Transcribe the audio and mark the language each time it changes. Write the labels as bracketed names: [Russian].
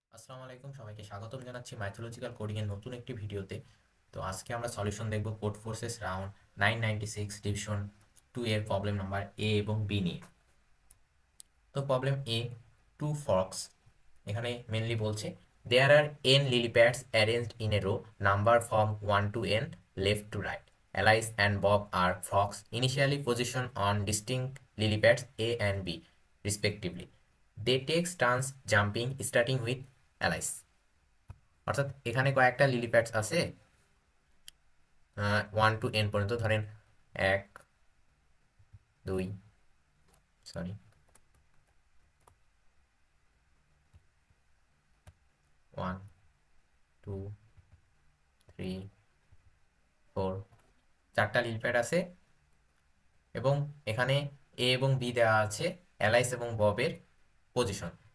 [Bangla] আসসালামু আলাইকুম, সবাইকে স্বাগতম জানাচ্ছি মাইথোলজিক্যাল কোডিং এর নতুন একটি ভিডিওতে। তো আজকে আমরা সলিউশন দেখব কোড ফোর্সেস রাউন্ড 996 ডিভিশন 2 এর প্রবলেম নাম্বার এ এবং বি নিয়ে। [English] তো problem A, two frogs, [Bangla] এখানে মেনলি বলছে [English] There are n lily pads arranged in a row, number from 1 to n, left to right. Alice and Bob are frogs initially positioned on distinct lily pads A and B respectively. They take turns jumping starting with Alice. [Bangla] অর্থাৎ এখানে কয়েকটা lily pads আছে, 1 to n পর্যন্ত, ধরেন 1 2, sorry 1 2 3 4, চারটা lily pad আছে এবং এখানে এ এবং বি দেওয়া আছে অ্যালাইস এবং ববের পজিশন।